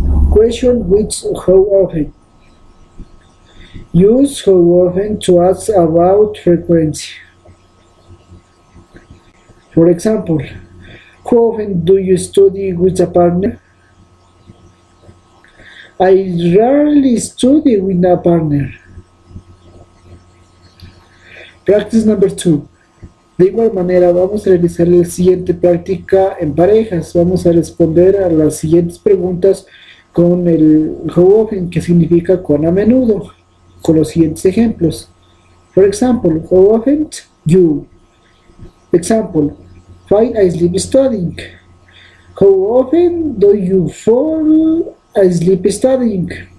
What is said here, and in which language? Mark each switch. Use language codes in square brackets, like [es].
[en] Question which how often. Use how often to ask about frequency. For example, how often do you study with a partner? I rarely study with a partner. Practice number 2. [es] De igual manera, vamos a realizar la siguiente práctica en parejas. Vamos a responder a las siguientes preguntas con el how often, que significa con a menudo, con los siguientes ejemplos. [en] For example, how often you. Example, while I sleep studying. How often do you fall asleep studying?